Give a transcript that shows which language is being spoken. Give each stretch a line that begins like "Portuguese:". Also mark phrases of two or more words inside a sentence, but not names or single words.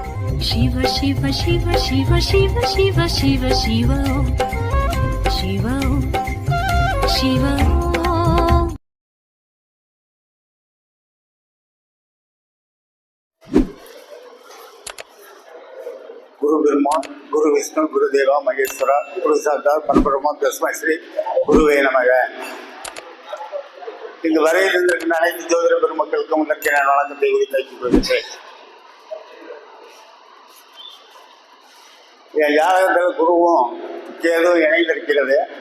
Sanskrit: शिव शिव शिव शिव शिव शिव शिव शिव शिव शिव गुरु ब्रह्मा गुरु विष्णु गुरुदेवा महेश्वरा गुरु साक्षात् परब्रह्म तस्मै श्री गुरवे नमः.
Tamil: இங்கு வரையில் இருந்திருக்கின்ற அனைத்து ஜோதிட பெருமக்களுக்கும் முதற்கே நான் வணக்கத்தை உரித்தாக்கிக் கொள்கிறேன். என் ஜாதகத்தில் குருவும் கேதுவும் இணைந்திருக்கிறது.